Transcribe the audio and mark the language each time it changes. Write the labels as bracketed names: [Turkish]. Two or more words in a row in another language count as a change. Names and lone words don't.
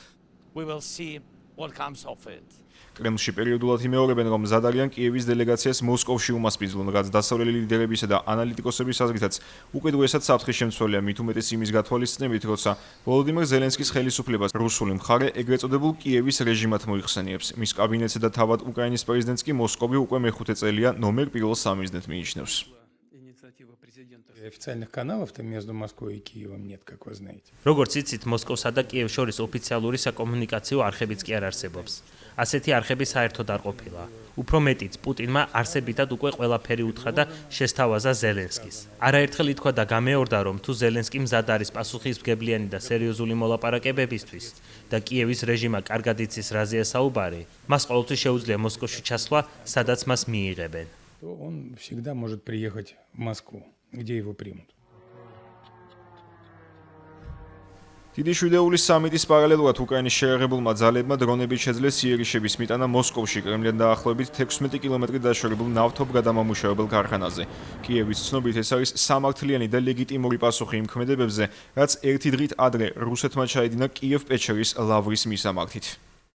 [Georgian] კრემლში პერიოდულად იმეორებენ, რომ მზად არიან კიევის დელეგაციას მოსკოვში უმასპინძლონ, რაც დასავლელი ლიდერებისა და ანალიტიკოსების აზრითაც უკიდურესად საფრთხის შემცველია, მით უმეტეს იმის გათვალისწინებით, როცა ვოლოდიმირ ზელენსკის ხელისუფლებას რუსული მხარე ეგრეთ წოდებულ კიევის რეჟიმად მოიხსენიებს. მის კაბინეტსა და თავად უკრაინის პრეზიდენტს კი მოსკოვი უკვე მეხუთე წელია ნომერ პირველ სამიზნედ მიიჩნევს. [Russian] Официальных каналов-то между Москвой и Киевом нет, как вы знаете. [Georgian] როგორც იცით, მოსკოვსა და კიევს შორის ოფიციალური საკომუნიკაციო არხებიც კი არ არსებობს. ასეთი არხები საერთოდ არ ყოფილა. უფრო მეტიც, პუტინმა არსებითად უკვე ყველაფერი უთხრა და შესთავაზა ზელენსკის. არაერთხელ ითქვა და გამეორდა, რომ თუ ზელენსკი მზად არის პასუხისმგებლიანი და სერიოზული მოლაპარაკებებისთვის და კიევის რეჟიმა კარგად იცის რაზეა საუბარი, მას ყოველთვის შეუძლია მოსკოვში ჩასვლა, სადაც მას მიიღებენ. [Russian] То он всегда может приехать в Москву, где его примут. [Georgian] დიდი შვიდეულის სამიტის პარალელურად უკრაინის შეიარაღებულმა ძალებმა დრონებით შეძლეს იერიშების მიტანა მოსკოვში, კრემლიდან დაახლოებით 16 კილომეტრით დაშორებულ ნავთობგადამამუშავებელ ქარხანაზე. კიევის ცნობით ეს არის სამართლიანი და ლეგიტიმური პასუხი იმ ქმედებებზე, რაც ერთი დღით ადრე რუსეთმა ჩაედინა კიევ-პეჩერის ლავრის მისამართით.